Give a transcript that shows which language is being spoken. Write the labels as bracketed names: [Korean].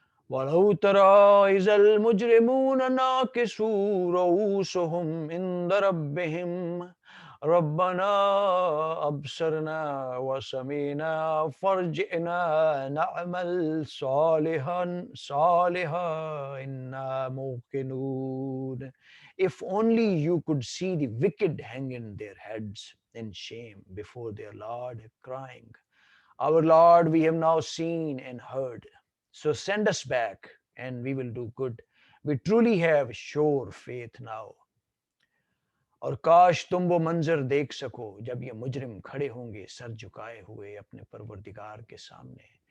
[Arabic] وَلَوْ تَرَىٰ إِذَ الْمُجْرِمُونَ نَاكِسُو رُءُوسَهُمْ عِندَ رَبِّهِمْ رَبَّنَا أَبْصَرْنَا وَسَمِعْنَا فَارْجِعْنَا نَعْمَلْ صَالِحًا إِنَّا مُوقِنُونَ. [English] If only you could see the wicked hanging their heads in shame before their Lord, crying, Our Lord, we have now seen and heard. So send us back and we will do good. We truly have sure faith now. [Urdu] اور کاش تم وہ منظر دیکھ سکو جب یہ مجرم کھڑے ہوں گے سر جھکائے ہوئے اپنے پروردگار کے سامنے،